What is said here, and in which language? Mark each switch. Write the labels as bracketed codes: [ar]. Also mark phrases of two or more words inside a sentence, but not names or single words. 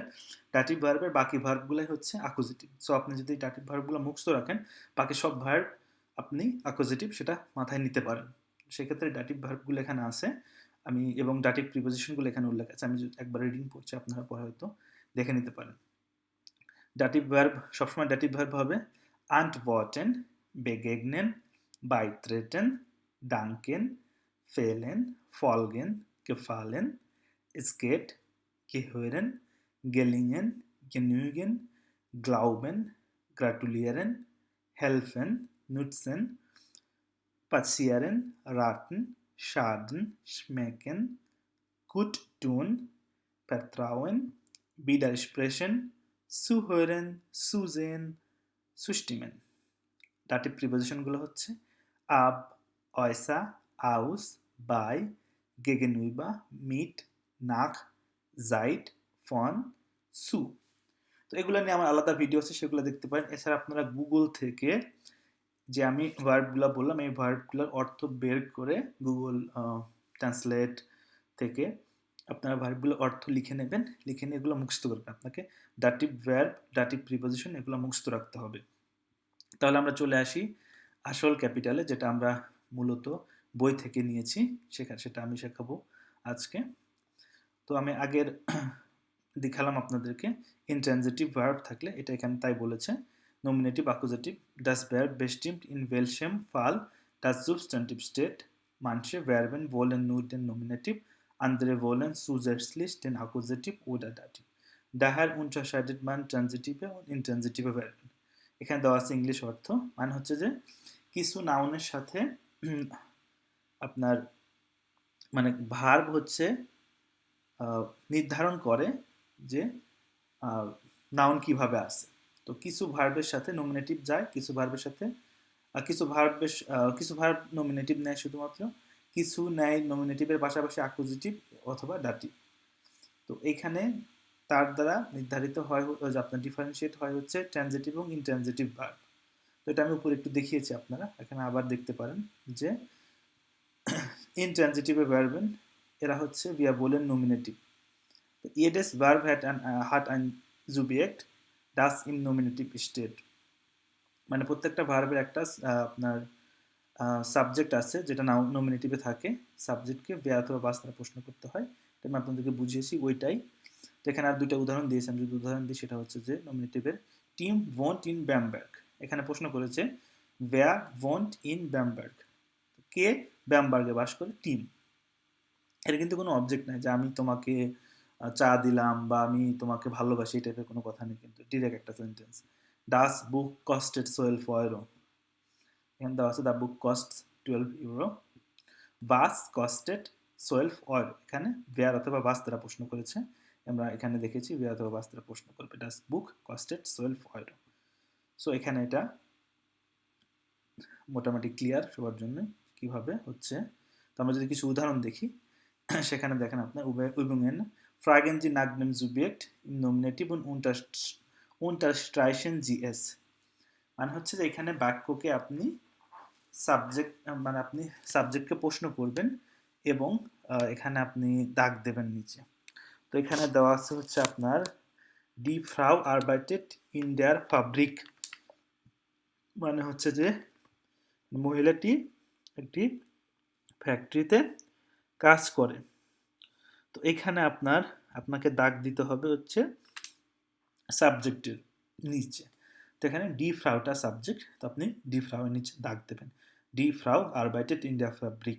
[bn] ডাটিভ ভার্বের বাকি ভার্বগুলাই হচ্ছে অ্যাকুজেটিভ। সো আপনি যদি ডাটিভ ভার্বগুলো মুখস্থ রাখেন, বাকি সব ভার্ব আপনি অ্যাকুজেটিভ সেটা মাথায় নিতে পারেন। সেক্ষেত্রে ডাটিভ ভার্বগুলো এখানে আছে, আমি এবং ডাটিভ প্রিপোজিশনগুলো এখানে উল্লেখ আছে। আমি একবার রিডিং পড়ছি, আপনারা পরে হয়তো দেখে নিতে পারেন। ডাটিভ ভার্ব সবসময় ডাটিভ ভার্ব হবে [de] antworten, begegnen, beitreten, danken, fehlen, folgen, gefallen, es geht, gehören, gelingen, genügen, glauben, gratulieren, helfen, nutzen, passieren, raten, schaden, schmecken, gut tun, vertrauen, widersprechen, zuhören, zusehen, zustimmen। ডাটিভ প্রিপোজিশনগুলো হচ্ছে ab, äußer, aus, bei, gegenüber, mit, nach, seit, von, zu। [bn] তো এগুলো নিয়ে আমার আলাদা ভিডিও আছে, সেগুলো দেখতে পারেন। এছাড়া আপনারা গুগল থেকে যে আমি ভার্বগুলো বললাম, এই ভার্বগুলোর অর্থ বের করে গুগল ট্রান্সলেট থেকে আপনারা ভার্বগুলোর অর্থ লিখে নেবেন, লিখে নিয়ে এগুলো মুখস্থ করবেন। আপনাকে ডাটিভ ভার্ব, ডাটিভ প্রিপোজিশন এগুলো মুখস্থ রাখতে হবে। তাহলে আমরা চলে আসি আসল ক্যাপিটালে, যেটা আমরা মূলত বই থেকে নিয়েছি, সেটা আমি শেখাবো আজকে। তো আমি আগের দেখালাম আপনাদেরকে ইনট্রানজিটিভ ভার্ব থাকলে এটা এখানে তাই বলেছে [de] nominative accusative das Verb bestimmt in welchem Fall das Substantiv steht, manche Verben wollen nur den Nominativ, andere wollen zusätzlich den Akkusativ oder Dativ, daher unterscheidet man transitive und intransitive Verben। [bn] এখানে দেওয়া আছে ইংলিশ অর্থ, মানে হচ্ছে যে কিছু নাউনের সাথে আপনার মানে ভার্ব হচ্ছে নির্ধারণ করে যে নাউন কিভাবে আসে। তো কিছু ভার্বের সাথে নমিনেটিভ যায়, কিছু ভার্বের সাথে কিছু ভার্ব নমিনেটিভ নেয় শুধুমাত্র, কিছু নেয় নমিনেটিভের পাশাপাশি অ্যাকুজিটিভ অথবা ডাটিভ। তো এইখানে তার দ্বারা নির্ধারিত হয়, আপনার ডিফারেন্সিয়েট হয় হচ্ছে ট্রানজিটিভ এবং ইনট্রানজিটিভ ভার্ব। তো এটা আমি উপরে একটু দেখিয়েছি, আপনারা এখানে আবার দেখতে পারেন যে ইনট্রানজিটিভে ভার্বেন এরা হচ্ছে [de] wir wollen nominativ। Jedes Verb hat ein Subjekt, das im Nominativ steht। [bn] মানে প্রত্যেকটা ভার্বের একটা আপনার সাবজেক্ট আছে যেটা নমিনেটিভে থাকে, সাবজেক্টকে বে অথবা বাস দ্বারা প্রশ্ন করতে হয়। এটা আমি আপনাদেরকে বুঝিয়েছি ওইটাই। তো এখানে আর দুইটা উদাহরণ দিয়েছি, আমি যদি উদাহরণ দিই সেটা হচ্ছে যে নমিনেটিভের টিম [de] wohnt in Bamberg। [bn] এখানে প্রশ্ন করেছে [de] wer wohnt in Bamberg, [bn] কে ব্যামবার্গে বাস করে, টিম। এটা কিন্তু কোনো অবজেক্ট নাই যে আমি তোমাকে চা দিলাম বা আমি তোমাকে ভালোবাসি, এই টাইপের কোনো কথা নেই, কিন্তু ডিরেক্ট একটা সেন্টেন্স। [de] Das Buch kostet 12 Euro, [bn] এখানে দেওয়া আছে [en] the book cost 12 euro. [de] Was kostet 12 Euro, [bn] এখানে বেয়ার অথবা বাস দ্বারা প্রশ্ন করেছে, আমরা এখানে দেখেছি বেয়ার অথবা বাস দ্বারা প্রশ্ন করবে। [de] Das Buch kostet 12 Euro. [bn] সো এখানে এটা মোটামুটি ক্লিয়ার সবার জন্য কিভাবে হচ্ছে। তো আমরা যদি কিছু উদাহরণ দেখি, সেখানে দেখেন আপনার [de] übungen fragen Sie nach dem Subjekt im Nominativ und unterstreichen Sie es। [bn] মানে হচ্ছে যে এখানে বাক্যকে আপনি সাবজেক্ট, মানে আপনি সাবজেক্টকে প্রশ্ন করবেন এবং এখানে আপনি দাগ দেবেন নিচে। তো এখানে দেওয়া আছে হচ্ছে আপনার [de] die Frau arbeitet in der Fabrik, [bn] মানে হচ্ছে যে মহিলাটি একটি ফ্যাক্টরিতে কাজ করে। তো এখানে আপনাকে দাগ দিতে হবে হচ্ছে সাবজেক্টের নিচে। তো এখানে ডি ফ্রাউটা সাবজেক্ট, তো আপনি ডি ফ্রাউয়ের নিচে দাগ দেবেন, [de] Die Frau arbeitet in der Fabrik.